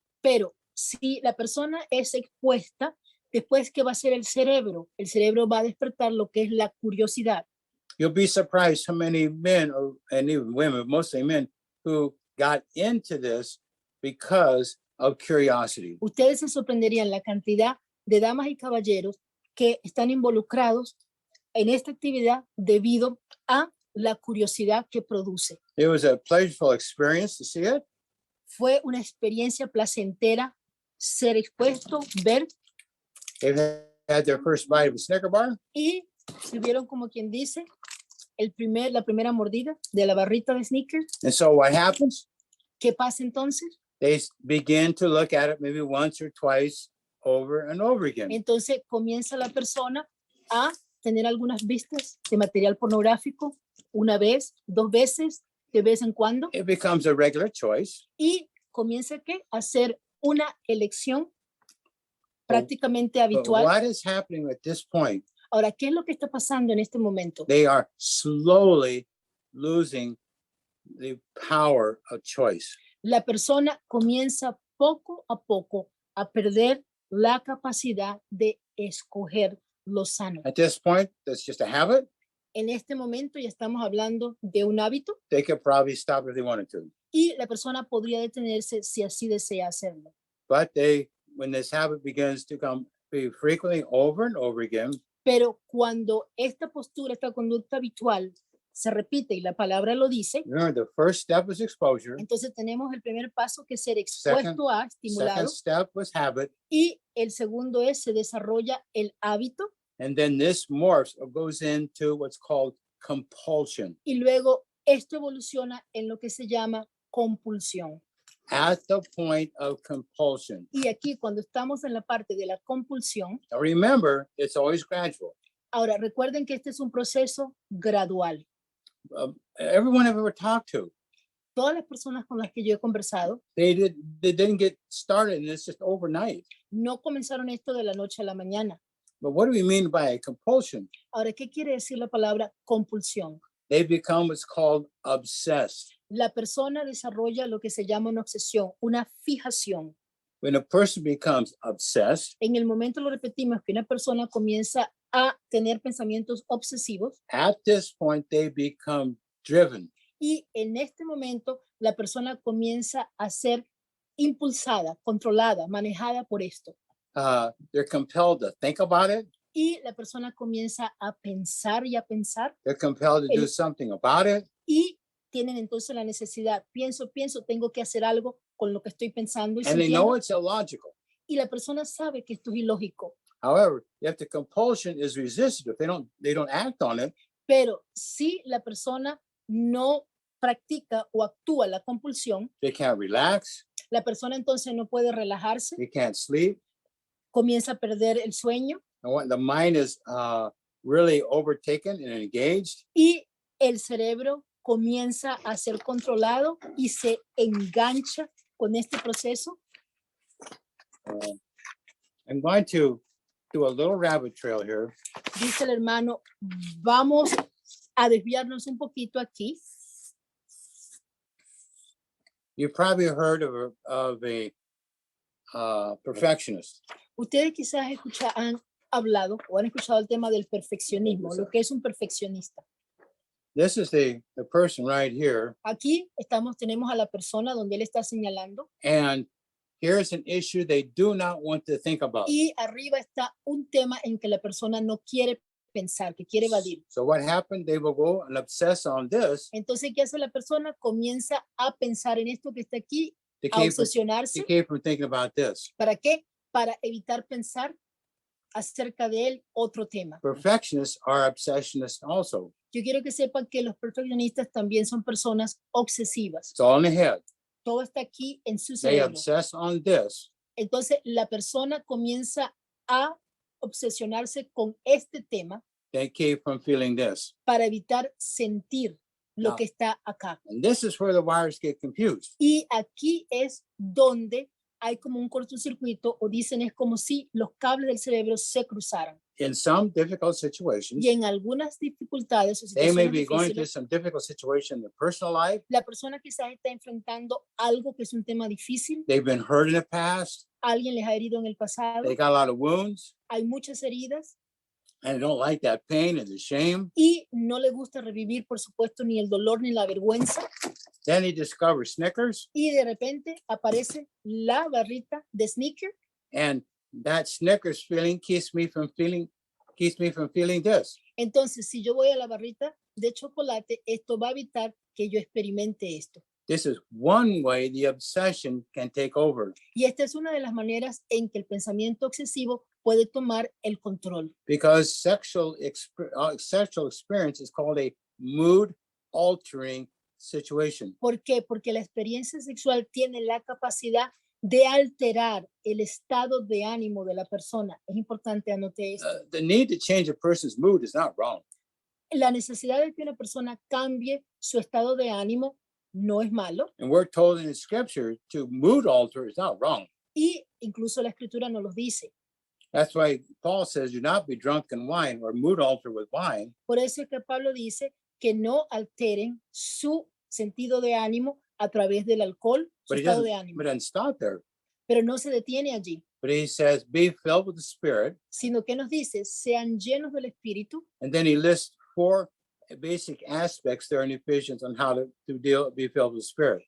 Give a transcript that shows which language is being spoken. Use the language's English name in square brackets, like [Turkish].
[Spanish] Pero si la persona es expuesta, después, ¿qué va a hacer el cerebro? El cerebro va a despertar lo que es la curiosidad. [English] You'll be surprised how many men, and even women, mostly men, who got into this because of curiosity. [Spanish] Ustedes se sorprenderían la cantidad de damas y caballeros que están involucrados en esta actividad debido a la curiosidad que produce. [English] It was a pleasurable experience to see it. [Spanish] Fue una experiencia placentera ser expuesto, ver [English] They've had their first bite of a Snicker bar. [Spanish] y tuvieron, como quien dice, la primera mordida de la barrita de Snickers. [English] And so what happens? [Spanish] ¿Qué pasa entonces? [English] They begin to look at it maybe once or twice over and over again. [Spanish] Entonces comienza la persona a tener algunas vistas de material pornográfico una vez, dos veces, de vez en cuando, [English] It becomes a regular choice. [Spanish] y comienza a hacer una elección prácticamente [English] But [Spanish] habitual. [English] what is happening at this point? [Spanish] Ahora, ¿qué es lo que está pasando en este momento? [English] They are slowly losing the power of choice. [Spanish] La persona comienza poco a poco a perder la capacidad de escoger lo sano. [English] At this point, that's just a habit. [Spanish] En este momento ya estamos hablando de un hábito [English] They could probably stop if they wanted to. [Spanish] y la persona podría detenerse si así desea hacerlo. [English] But when this habit begins to be frequently over and over again, [Spanish] Pero cuando esta postura, esta conducta habitual se repite y la palabra lo dice, [English] remember the first step is exposure. [Spanish] entonces tenemos el primer paso que es ser expuesto a, estimulado, [English] Second step was habit. [Spanish] y el segundo es se desarrolla el hábito [English] And then this morphs or goes into what's called compulsion. [Spanish] y luego esto evoluciona en lo que se llama compulsión. [English] At the point of compulsion. [Spanish] Y aquí cuando estamos en la parte de la compulsión, [English] Now remember, it's always gradual. [Spanish] ahora recuerden que este es un proceso gradual. [English] Everyone I've ever talked to, [Spanish] Todas las personas con las que yo he conversado [English] they didn't get started and it's just overnight. [Spanish] no comenzaron esto de la noche a la mañana. [English] But what do we mean by a compulsion? [Spanish] Ahora, ¿qué quiere decir la palabra compulsión? [English] They become what's called obsessed. [Spanish] La persona desarrolla lo que se llama una obsesión, una fijación. [English] When a person becomes obsessed, [Spanish] En el momento lo repetimos que una persona comienza a tener pensamientos obsesivos [English] at this point, they become driven. [Spanish] y en este momento la persona comienza a ser impulsada, controlada, manejada por esto. [English] They're compelled to think about it. [Spanish] Y la persona comienza a pensar y a pensar [English] They're compelled to do [Spanish] El- [English] something about it. [Spanish] y tienen entonces la necesidad, pienso, tengo que hacer algo con lo que estoy pensando y [English] And they know [Spanish] sintiendo, [English] it's illogical. [Spanish] y la persona sabe que esto es ilógico. [English] However, if the compulsion is resisted, if they don't act on it, [Spanish] Pero si la persona no practica o actúa la compulsión, [English] they can't relax, [Spanish] la persona entonces no puede relajarse, [English] they can't sleep. [Spanish] comienza a perder el sueño [English] And when the mind is really overtaken and engaged, [Spanish] y el cerebro comienza a ser controlado y se engancha con este proceso. [English] I'm going to do a little rabbit trail here. [Spanish] Dice el hermano, vamos a desviarnos un poquito aquí. [English] You probably heard of a perfectionist. [Spanish] Ustedes quizás han hablado o han escuchado el tema del perfeccionismo, lo que es un perfeccionista. [English] This is the person right here. [Spanish] Aquí tenemos a la persona donde él está señalando [English] And here's an issue they do not want to think about. [Spanish] y arriba está un tema en que la persona no quiere pensar, que quiere evadir. [English] So what happened? They will go and obsess on this [Spanish] Entonces, ¿qué hace la persona? Comienza a pensar en esto que está aquí, [English] to [Spanish] a [English] keep, [Spanish] obsesionarse. [English] to keep from thinking about this. [Spanish] ¿Para qué? Para evitar pensar acerca de él otro tema. [English] Perfectionists are obsessionists also. [Spanish] Yo quiero que sepan que los perfeccionistas también son personas obsesivas. [English] It's all in the head. [Spanish] Todo está aquí en su [English] They [Spanish] cerebro. [English] obsess on this. [Spanish] Entonces, la persona comienza a obsesionarse con este tema [English] They keep from feeling this. [Spanish] para evitar sentir lo [English] No. [Spanish] que está acá. [English] And this is where the wires get confused. [Spanish] Y aquí es donde hay como un cortocircuito o dicen es como si los cables del cerebro se cruzaran. [English] In some difficult situations, [Spanish] Y en algunas dificultades o [English] they may [Spanish] situaciones [English] be going through [Spanish] difíciles, [English] some difficult situation in their personal life. [Spanish] la persona quizás está enfrentando algo que es un tema difícil, [English] They've been hurt in the past. [Spanish] alguien les ha herido en el pasado, [English] They got a lot of wounds. [Spanish] hay muchas heridas [English] and don't like that pain and the shame, [Spanish] y no le gusta revivir, por supuesto, ni el dolor ni la vergüenza, [English] then he discovers Snickers, [Spanish] y de repente aparece la barrita de Snicker, [English] and that Snickers feeling keeps me from feeling this. [Spanish] entonces si yo voy a la barrita de chocolate, esto va a evitar que yo experimente esto. [English] This is one way the obsession can take over, [Spanish] Y esta es una de las maneras en que el pensamiento obsesivo puede tomar el control. [English] because sexual experience is called a mood altering situation. [Spanish] ¿Por qué? Porque la experiencia sexual tiene la capacidad de alterar el estado de ánimo de la persona. Es importante anote esto. [English] The need to change a person's mood is not wrong. [Spanish] La necesidad de que una persona cambie su estado de ánimo no es malo, [English] And we're told in the scripture to mood alter is not wrong. [Spanish] y incluso la escritura nos los dice. [English] That's why Paul says, do not be drunk in wine or mood alter with wine, [Spanish] Por eso es que Pablo dice que no alteren su sentido de ánimo a través del alcohol, su [English] but he [Spanish] estado [English] doesn't, [Spanish] de ánimo. [English] but doesn't stop there. [Spanish] Pero no se detiene allí, [English] But he says, be filled with the Spirit. [Spanish] sino que nos dice, sean llenos del Espíritu. [English] And then he lists 4 basic aspects there in Ephesians on how to be filled with the Spirit.